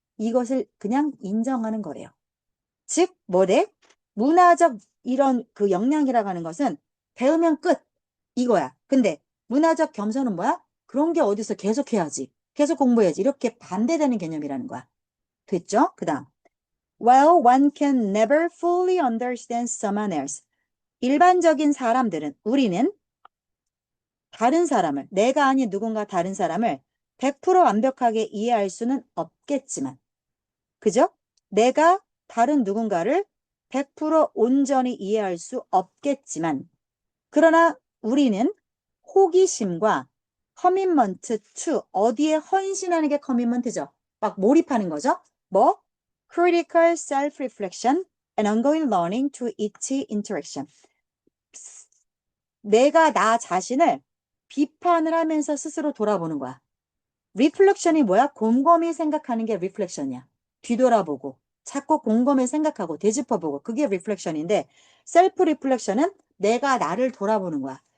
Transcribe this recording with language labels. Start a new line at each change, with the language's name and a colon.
Korean: 이것을 그냥 인정하는 거래요. 즉, 뭐래? 문화적 이런 그 역량이라고 하는 것은 배우면 끝. 이거야. 근데 문화적 겸손은 뭐야? 그런 게 어디서 계속해야지. 계속 공부해야지. 이렇게 반대되는 개념이라는 거야. 됐죠? 그 다음.
English: While one can never fully understand someone else.
Korean: 일반적인 사람들은, 우리는 다른 사람을, 내가 아닌 누군가 다른 사람을 100% 완벽하게 이해할 수는 없겠지만, 그죠? 내가 다른 누군가를 100% 온전히 이해할 수 없겠지만, 그러나 우리는 호기심과 커밋먼트 to 어디에 헌신하는 게 커밋먼트죠. 막 몰입하는 거죠. 뭐?
English: Critical self-reflection and ongoing learning to each interaction.
Korean: 내가 나 자신을 비판을 하면서 스스로 돌아보는 거야. 리플렉션이 뭐야? 곰곰이 생각하는 게 리플렉션이야. 뒤돌아보고 자꾸 곰곰이 생각하고 되짚어보고 그게 리플렉션인데 셀프 리플렉션은 내가 나를 돌아보는 거야.